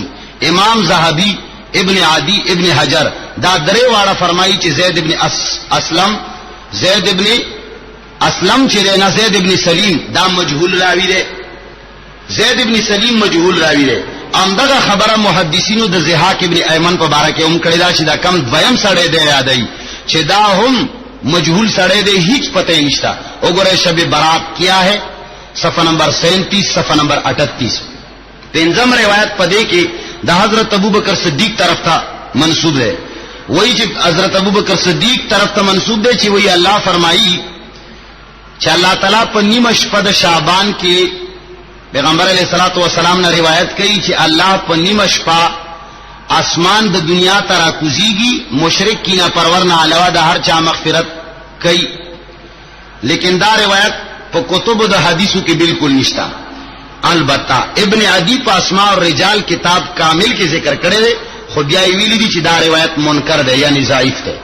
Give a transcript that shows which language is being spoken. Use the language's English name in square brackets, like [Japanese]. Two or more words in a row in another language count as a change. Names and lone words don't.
[Pashto] امام زهبی ابن عدی ابن حجر دا درې واړه فرمایي چې زید ابن اسلم چې نه زید ابن سلیم دا مجهول راوی ده. زید ابن سلیم مجهول راوی ده. امدغه خبره محدثینو د ضحاک ابن ایمن په باره کې هم کړی دا چې دا کم دویم سړی دی یادای چې دا هم مجهول سړی دی، هیڅ پته یې نشته. وګوره شب برات کیا ہے صفحہ نمبر 37 صفحہ نمبر 38. پنځم روایت پدې کې د حضرت ابوبکر صدیق طرف ته منسوب ہے. وہی چې حضرت ابوبکر صدیق طرف ته منسوب دی چې وہی الله فرمایي چې الله تعالی په نیمه شپه د شعبان کې پیغمبر [Arabic] علیہ الصلوۃ والسلام [Urdu] نے روایت کی کہ [Pashto] اللہ په نیمه شپه اسمان د دنیا ته راکوزیږي، مشرک کی نه پرور نه علاوه د هر چا مغفرت کوي. لیکن دا روایت په کتب د حدیثو کې بالکل نشتا. البته ابن عدی په اسماء الرجال کتاب کامل کې ذکر کړی دی، خو بیا یې ویلي دي چې دا روایت منکر ده یعنی ضعیف ده.